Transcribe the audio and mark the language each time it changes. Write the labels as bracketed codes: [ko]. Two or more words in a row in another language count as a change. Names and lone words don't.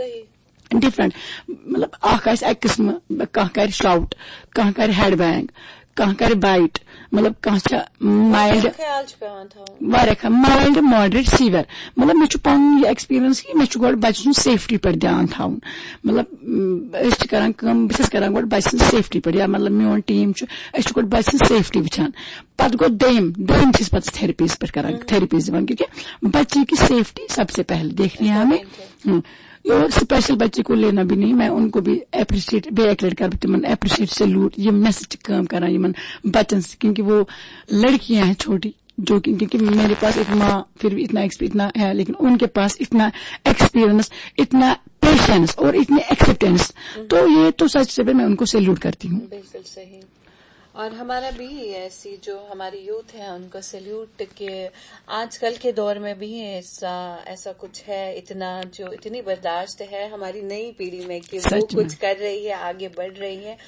[ks] مطلب اکھ آسہِ اکہِ قٕسمہٕ کانٛہہ کرِ شاوُٹ کانٛہہ کرِ [en] head bang [ks] کانٛہہ کرِ بایٹ مطلب کانٛہہ چھِ مایلڈ واریاہ مایلڈ [en] moderate severe [ks] مطلب مےٚ چھُ پنُن یہِ ایکسپیرینس کہِ مےٚ چھُ گۄڈٕ بچہِ سٕنٛز سیفٹی پٮ۪ٹھ دھیان تھاوُن مطلب أسۍ چھِ کران کٲم بہٕ چھَس کران گۄڈٕ بچہِ سٕنٛز سیفٹی پٮ۪ٹھ یا مطلب میون ٹیٖم چھُ أسۍ چھِ گۄڈٕ بچہِ سٕنٛز سیفٹی وٕچھان پتہٕ گوٚو دوٚیِم چھِ أسۍ پتہٕ تھیرپیٖز پٮ۪ٹھ کران تھیرپیٖز دِوان [ur] کیونکہِ بچے کی سیفٹی سب سے پہلے دیکھنی ہے ہمیں اور اسپیشل بچے کو لینا بھی نہیں میں ان کو بھی اپریشیٹ [ks] بیٚیہِ اکہِ لٹہِ کرٕ بہٕ تِمن [en] appreciate salute [ks] یِم مےٚ سۭتۍ چھِ کٲم کران یِمن بچن سۭتۍ [ur] کیونکہِ وہ لڑکیاں ہیں چھوٹی جو کیونکہ میرے پاس ایک ماں پھر بھی اتنا ہے لیکن ان کے پاس اتنا ایکسپیرئنس اتنا پیشنس اور اتنی ایکسپٹینس تو یہ تو سچ سے میں ان کو سیلوٹ کرتی ہوں. بالکل صحیح. اور ہمارا بھی ایسی جو ہماری یوتھ ہے ان کو سیلیوٹ کہ آج کل کے دور میں بھی ایسا کچھ ہے اتنی برداشت ہے ہماری نئی پیڑھی میں کہ وہ کچھ کر رہی ہے آگے بڑھ رہی ہے.